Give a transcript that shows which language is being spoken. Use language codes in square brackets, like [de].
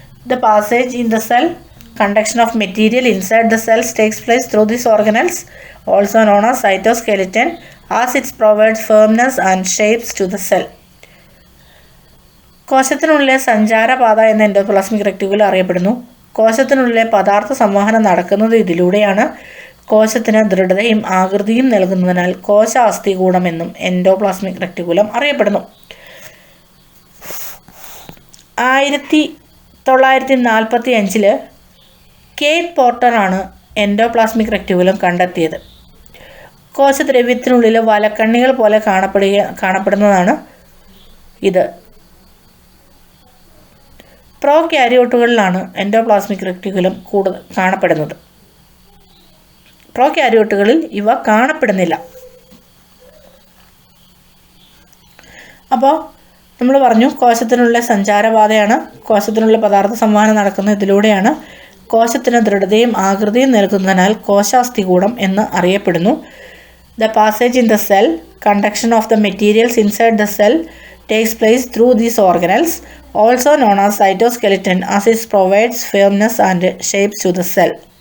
[en] The passage in the cell, conduction of material inside the cells takes place through these organelles, also known as cytoskeleton, as it provides firmness and shapes to the cell. [ml] കോശത്തിനുള്ളിലെ സഞ്ചാരപാത എന്ന endoplasmic reticulum അറിയപ്പെടുന്നു. കോശത്തിനുള്ളിലെ പദാർത്ഥ സംവഹനം നടക്കുന്നത് ഇതിലൂടെയാണ്. കോശത്തിന് ദൃഢതയും ആകൃതിയും നൽകുന്നതിനാൽ കോശാസ്ഥികൂടമെന്നും endoplasmic reticulum അറിയപ്പെടുന്നു. 1945 Kate പോർട്ടറാണ് endoplasmic reticulum കണ്ടെത്തിയത്. കോശദ്രവ്യത്തിനുള്ളിൽ വലക്കണ്ണികൾ പോലെ കാണപ്പെടുന്നതാണ് ഇത്. പ്രോക്യാരിയോട്ടുകളിലാണ് എൻഡോപ്ലാസ്മിക് റെക്ടിക്കുലം കൂടുതൽ കാണപ്പെടുന്നത്. പ്രോക്യാരിയോട്ടുകളിൽ ഇവ കാണപ്പെടുന്നില്ല. അപ്പോൾ നമ്മൾ പറഞ്ഞു, കോശത്തിനുള്ള സഞ്ചാരപാതയാണ്. കോശത്തിനുള്ള പദാർത്ഥ സംവഹനം നടക്കുന്ന ഇതിലൂടെയാണ്. കോശത്തിന് ദൃഢതയും ആകൃതിയും നൽകുന്നതിനാൽ കോശാസ്ഥികൂടം എന്ന് അറിയപ്പെടുന്നു. [en] The passage in the cell, conduction of the materials inside the cell takes place through these organelles, also known as cytoskeleton, as it provides firmness and shapes to the cell.